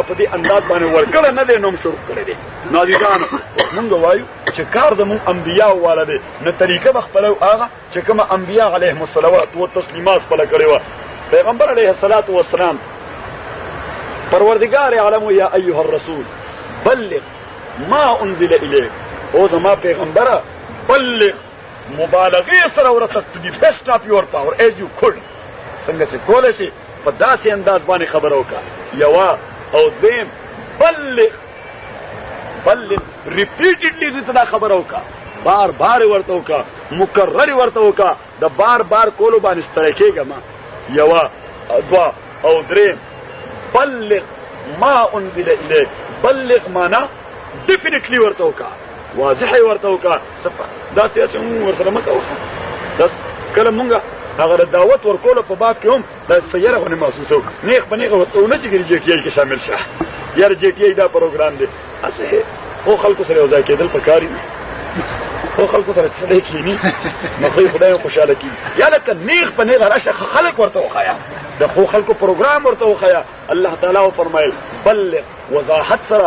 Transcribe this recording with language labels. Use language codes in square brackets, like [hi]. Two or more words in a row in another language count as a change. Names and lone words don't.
[ps] په دې انداز باندې ورکړی نه دی نو هم شروع کړی دی نو عزیزانو مونږ وایو چې کار زمونږ انبیاو والا دی نو طریقه به خپله هغه چې کومه انبیا [ar] علیهم الصلوات والتسلیمات [ps] خپله کړې وه پیغمبر [ar] علیه الصلاة والسلام [ps] پروردگار عالم [ar] یا ایها الرسول بلغ ما انزل الیک [ps] او زما پیغمبره بلغ مبالغې سره ورسه [en] to the best of your power as you could [ps] څنګه چې کولی شي په داسې انداز باندې خبره وکړه یوه او دویم بلغ ریپیټډلی دې ته دا خبره وکړه بار بار ورته وکړه مکرر ورته وکړه د بار بار کولو باندې ستړی کېږه ما یوه دوه او دریم [ar] بلغ ما انزل الیک [ps] بلغ معنا ډیفینیټلی ورته وکړه واضح ورته وکړه داسې هسې مونږ ورسره مه کوه داس کله مونږ هغه د دعوت ورکولو په باب کې هم دا سیاره غونې محسوسه وکړه نیغ په نیغه ورته ونه چې جی ټي آی کې شامل شه یاره جی ټي آی دا پروګرام دی هسې خو خلکو سره یو ځای کېدل پکار دي خو خلکو سره سړی کښېني نو خو خدای خوشحاله کېږي یا لکه نیغ په نیغه راشه خلک ورته وښایه د خو خلکو پروګرام ورته وښایه الله تعالی وفرمایل بلغ وضاحت سره